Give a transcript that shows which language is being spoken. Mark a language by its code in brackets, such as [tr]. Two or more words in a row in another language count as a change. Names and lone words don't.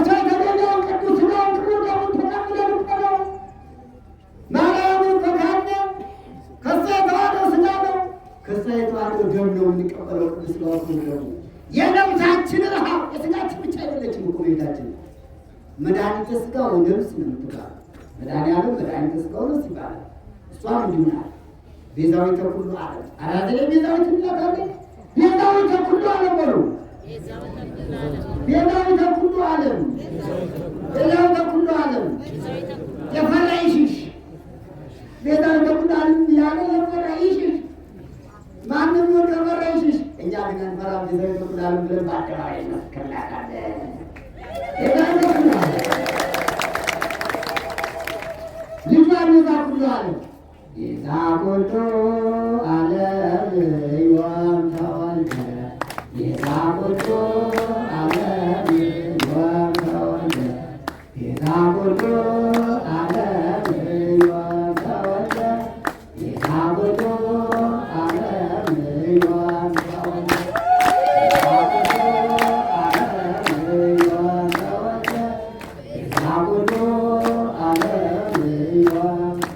[am] የተገኘውን ቅዱስ ሥጋውን ክቡር ደሙን ተቀብለን እኮ ነው። ማርያምን ከካድነ ከእሷ የተዋሃደው ሥጋ ነው፣ ከእሷ የተዋሃደው ደም ነው የምንቀበለው። ቅዱስ ሥጋውን ክቡር ደሙ የነፍሳችን ረሃብ የሥጋችን ብቻ አይደለችም እኮ ቤታችን መድኃኒተ ሥጋው ነፍስ ነው የምትባለው። መድኃኒዓለም መድኃኒተ ሥጋው ነፍስ ይባላል። እሷም እንዲሁ ናት። [gez] ቤዛዊተ ኩሉ ዓለም [am] አራዘ ቤዛዊት እንላታለን። [gez] ቤዛዊተ ኩሉ ዓለም [am] በሉ። [gez] ቤዛዊተ ኩሉ ዓለም ቤዛዊተ ኩሉ ዓለም [am] የፈራ ይሽሽ። [gez] ቤዛዊተ ኩሉ ዓለም [am] ያለ የፈራ ይሽሽ። ማንም ወር ከፈራ ይሽሽ። እኛ ግን አንፈራም። [gez] ቤዛዊተ ኩሉ ዓለም [am] ብለን በአደባባይ እንመስክርላታለን። [gez] ቤዛዊተ ኩሉ ዓለም ልጇ ቤዛ ኩሉ ዓለም ቤዛ ኩሉ ዓለም ዮም ተወልደ ቤዛ ኩሉ ዓለም ዮም ተወልደ ቤዛ ኩሉ ዓለም ዮም ተወልደ ቤዛ ኩሉ ዓለም ዮም ተወልደ ቤዛ ኩሉ ዓለም ዮም ተወልደ ቤዛ ኩሉ ዓለም ዮም